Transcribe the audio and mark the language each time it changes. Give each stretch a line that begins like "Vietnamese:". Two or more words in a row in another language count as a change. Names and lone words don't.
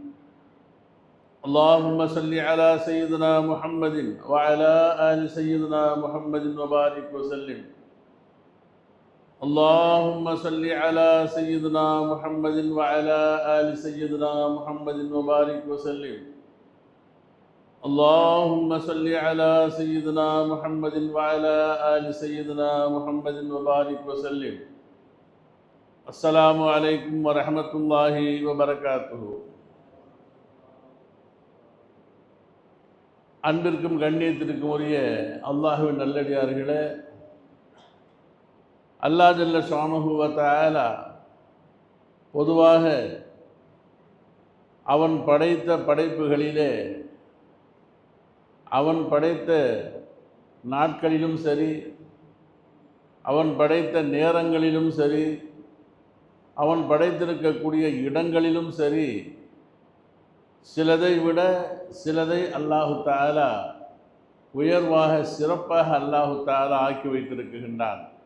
Arabic: اللهم صل على سيدنا محمد وعلى آل سيدنا محمد وبارك وسلم اللهم صل على سيدنا محمد وعلى آل سيدنا محمد وبارك وسلم اللهم صل على سيدنا محمد وعلى آل سيدنا محمد وبارك وسلم السلام عليكم ورحمة الله وبركاته.
Tamil: அன்பிற்கும் கண்ணியத்திற்கும் உரிய அல்லாஹ்வின் நல்லடியார்களே,
Arabic: الله جل شأنه وتعالى
Tamil: பொதுவாக அவன் படைத்த படைப்புகளிலே அவன் படைத்த நாட்களிலும் சரி, அவன் படைத்த நேரங்களிலும் சரி, அவன் படைத்திருக்கக்கூடிய இடங்களிலும் சரி, சிலதை விட சிலதை
Arabic: الله تعالى
Tamil: உயர்வாக சிறப்பாக
Arabic: الله تعالى
Tamil: ஆக்கி வைத்திருக்கின்றான்.